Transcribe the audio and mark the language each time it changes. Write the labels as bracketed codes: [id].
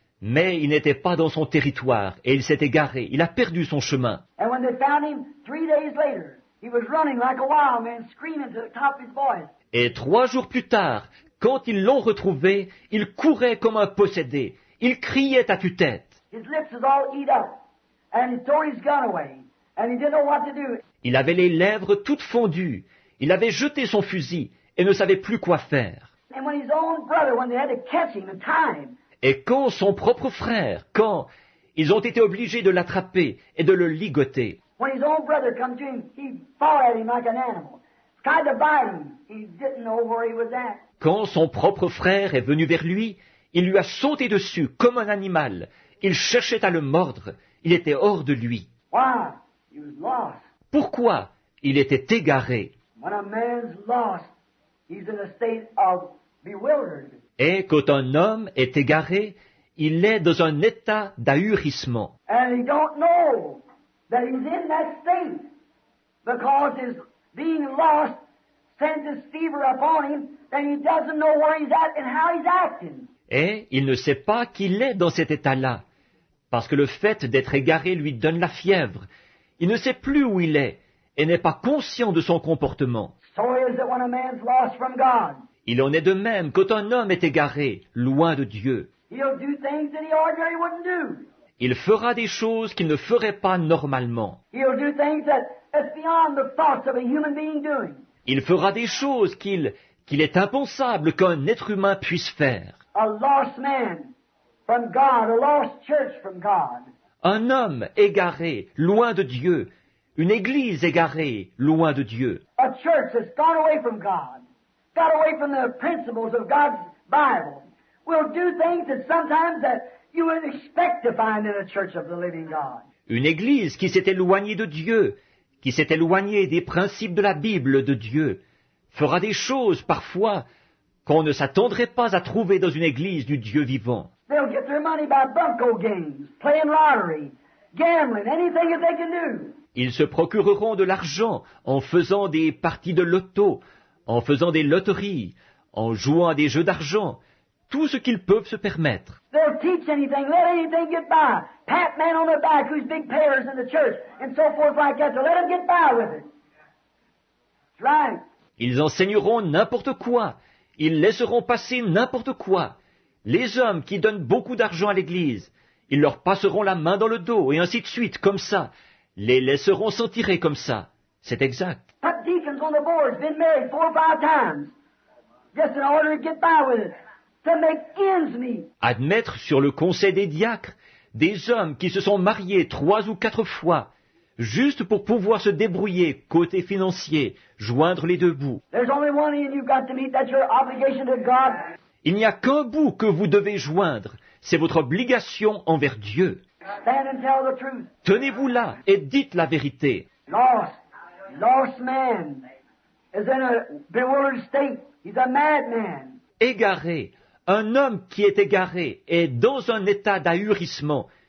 [fr] Mais il n'était pas dans son territoire, et il s'est égaré. Il a perdu son chemin. [en] And when they found him 3 days later, he was running like a wild man, screaming to the top of his voice. [fr] Et 3 jours plus tard, quand ils l'ont retrouvé, il courait comme un possédé. Il criait à tue-tête. [en] His lips was all eat up, and he threw his gun away, and he didn't know what to do. [fr] Il avait les lèvres toutes fondues. Il avait jeté son fusil et ne savait plus quoi faire. [en] And when his own brother, when they had to catch him and tie him, [fr] Et quand son propre frère, quand ils ont été obligés de l'attraper et de le ligoter, [en] when his own brother come to him, he fought at him like an animal, tried to bite him. He didn't know where he was at. [fr] quand son propre frère est venu vers lui, il lui a sauté dessus comme un animal. Il cherchait à le mordre. Il était hors de lui. [en] Why? He was lost. [fr] Pourquoi? Il était égaré. [en] When a man's lost, he's in a state of bewildered. [fr] Et quand un homme est égaré, il est dans un état d'ahurissement. [en] And he don't know that he's in that state because his being lost sends this fever upon him that he doesn't know where he's at and how he's acting. [fr] Et il ne sait pas qu'il est dans cet état-là, parce que le fait d'être égaré lui donne la fièvre. Il ne sait plus où il est et n'est pas conscient de son comportement. [en] So is it when a man's lost from God. [fr] Il en est de même quand un homme est égaré, loin de Dieu. [en] He'll do things that he ordinarily wouldn't do. [fr] Il fera des choses qu'il ne ferait pas normalement. [en] He'll do things that's beyond the thoughts of a human being doing. [fr] Il fera des choses qu'il est impensable qu'un être humain puisse faire. [en] A lost man from God, a lost church from God. [fr] Un homme égaré, loin de Dieu. Une église égarée, loin de Dieu. [en] A church that's gone away from God, got away from the principles of God's Bible, will do things that sometimes that you wouldn't expect to find in a church of the living God. [fr] Une église qui s'est éloignée de Dieu, qui s'est éloignée des principes de la Bible de Dieu, fera des choses parfois qu'on ne s'attendrait pas à trouver dans une église du Dieu vivant. [en] They'll get their money by bunco games, playing lottery, gambling, anything that they can do. [fr] Ils se procureront de l'argent en faisant des parties de loto, en faisant des loteries, en jouant à des jeux d'argent, tout ce qu'ils peuvent se permettre. [en] They'll teach anything, let anything get by. Pat man on their back who's big payers in the church, and so forth like that, to let them get by with it. That's right. [fr] Ils enseigneront n'importe quoi, ils laisseront passer n'importe quoi. Les hommes qui donnent beaucoup d'argent à l'église, ils leur passeront la main dans le dos, et ainsi de suite, comme ça. Les laisseront s'en tirer comme ça. C'est exact. [en] Put deacons on the boards, been married 4 or 5 times, just in order to get by with it, to make ends meet. [fr] Admettre sur le conseil des diacres des hommes qui se sont mariés 3 ou 4 fois, juste pour pouvoir se débrouiller côté financier, joindre les deux bouts. [en] There's only one end you've got to meet, that's your obligation to God. [fr] Il n'y a qu'un bout que vous devez joindre, c'est votre obligation envers Dieu. [en] Stand and tell the truth. [fr] Tenez-vous là et dites la vérité. [en] Lost man is in a bewildered state. He's a madman. [fr] Égaré, un homme qui est égaré est dans un état d'ahurissement.